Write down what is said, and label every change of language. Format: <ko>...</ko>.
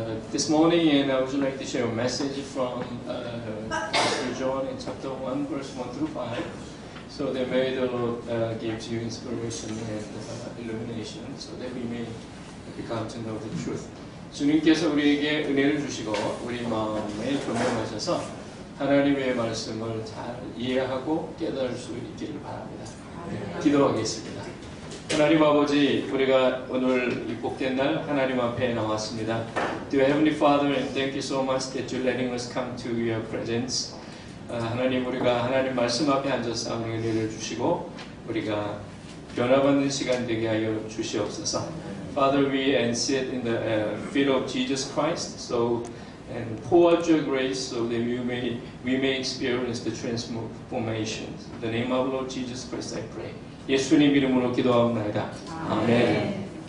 <en>This morning, and I would like to share a message from Pastor John in chapter 1, verse 1 through 5. So that may the Lord gives you inspiration and illumination, so that we may become to know the truth.</en> <ko>주님께서 우리에게 은혜를 주시고 우리 마음에 조명하셔서 하나님의 말씀을 잘 이해하고 깨달을 수 있기를 바랍니다. 기도하겠습니다. 하나님 아버지, 우리가 오늘 이 복된 날 하나님 앞에 나왔습니다.</ko> <en>Dear Heavenly Father, and thank you so much that you're letting us come to your presence.</en> <ko>하나님, 우리가 하나님 말씀 앞에 앉아서 은혜를 주시고 우리가 변화받는 시간 되게 하여 주시옵소서.</ko> <en>Father, we sit in the feet of Jesus Christ, so and pour out your grace so that we may experience the transformation. In the name of Lord Jesus Christ, I pray.</en> <ko>예수님 이름으로 기도합니다. 아멘.</ko>